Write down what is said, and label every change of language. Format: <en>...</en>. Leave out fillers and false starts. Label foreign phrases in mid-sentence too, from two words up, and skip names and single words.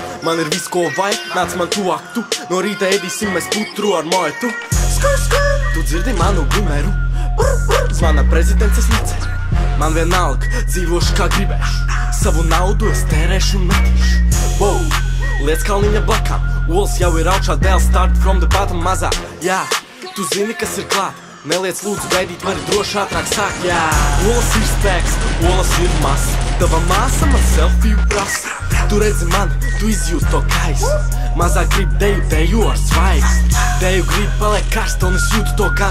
<lv>Man ir viss, ko vajag, nāc man tuvāk tu. No rīta ēdīsim mēs putru ar moetu. Skur, skur, tu dzirdi manu gumeru. Zvana prezidents, es neceru. Man vienalga, dzīvošu kā gribēšu. Savu naudu es tērēšu un metīšu. Wow, liec kalniņa blakām. Olas jau ir augšā, dēls</lv> <en>start from the bottom</en> <lv>mazā. Jā, tu zini, kas ir klāt. Neliec lūdzu gaidīt, vari droši ātrāk sākt. Jā, olas ir spēks, olas ir masa. Tava māsa man selfiju prasa. Tu redzi mani, tu izjūti to kaisu. Mazā grib deju, deju ar svaigs. Deju grib paliek karsta un es jūtu to gan.</lv>